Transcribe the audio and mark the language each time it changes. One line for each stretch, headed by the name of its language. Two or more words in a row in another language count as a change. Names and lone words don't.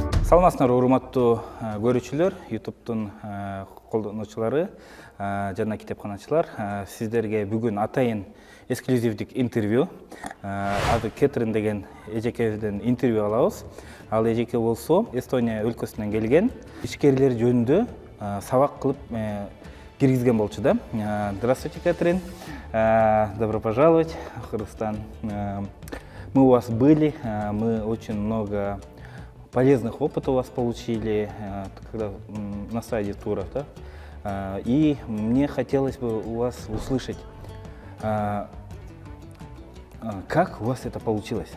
Kyrgyz: Саламатсыздар, урматтуу көрүүчүлөр, YouTube'тун колдонуучулары жана китепканачылар. Сиздерге бүгүн атайын эксклюзивдик интервью. Аты Кетрин деген эжекебизден интервью алабыз. Ал эжеке болсо Эстония өлкөсүнөн келген, ишкерлер жөнүндө сабак кылып киргизген болчу да.
Russian: Здравствуйте, Кетрин. Добро пожаловать в Кыргызстан. Мы у вас были, мы очень много полезных опытов у вас получили, когда на сайте туров, да? И мне хотелось бы у вас услышать, как у вас это получилось?